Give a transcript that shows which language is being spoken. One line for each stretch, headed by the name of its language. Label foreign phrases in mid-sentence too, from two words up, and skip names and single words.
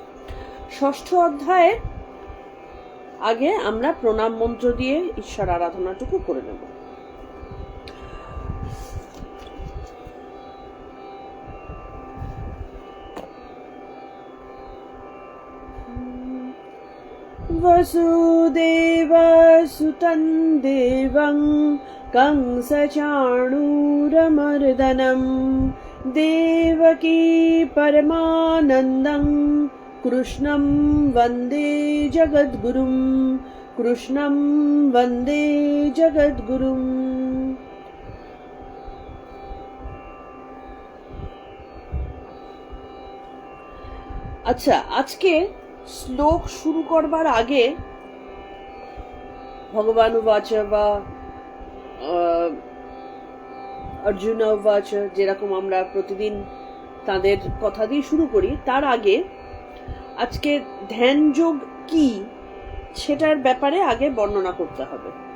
Bangla: ৬ষ্ঠ অধ্যায়ের আগে আমরা প্রণাম মন্ত্র দিয়ে ঈশ্বর আরাধনাটুকু করে নেব।
Sanskrit: বসুদেবসুতং দেবং कंसचाणूरमर्दनं देवकी परमानन्दं कृष्णं वन्दे जगद्गुरुं, कृष्णं वन्दे जगद्गुरुं।
Bangla: আচ্ছা, আজকে শ্লোক শুরু করবার আগে ভগবান উবাচ বা অর্জুন উবাচ, যেরকম আমরা প্রতিদিন তাদের কথা দিয়ে শুরু করি, তার আগে আজকে ধ্যান যোগ কি সেটার ব্যাপারে আগে বর্ণনা করতে হবে।